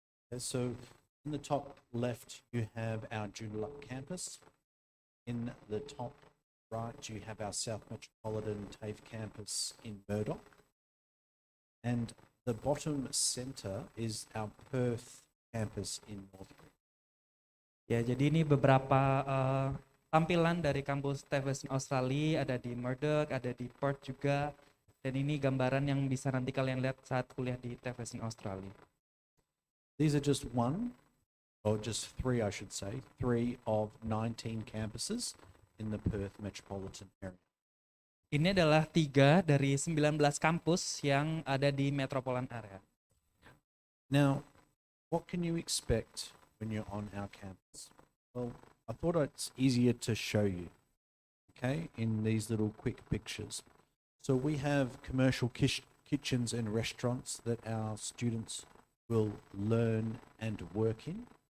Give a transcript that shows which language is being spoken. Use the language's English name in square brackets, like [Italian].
[English] Okay, so in the top left, you have our Joondalup campus. In the top right, you have our South Metropolitan TAFE campus in Murdoch. And the bottom centre is our Perth campus in North Queensland. [Indonesian] Ya, jadi ini beberapa tampilan dari kampus TAFE Western Australia, ada di Murdoch, ada di Perth juga. Dan ini gambaran yang bisa nanti kalian lihat saat kuliah di TAFE Western Australia. [English] These are just 1, or just 3 I should say, 3 of 19 campuses in the Perth metropolitan area. [Indonesian] Ini adalah 3 dari 19 kampus yang ada di metropolitan area. [English] Now, what can you expect when you're on our campus? Well, I thought it's easier to show you, okay, in these little quick pictures. So we have commercial kitchens and restaurants that our students will learn and work in.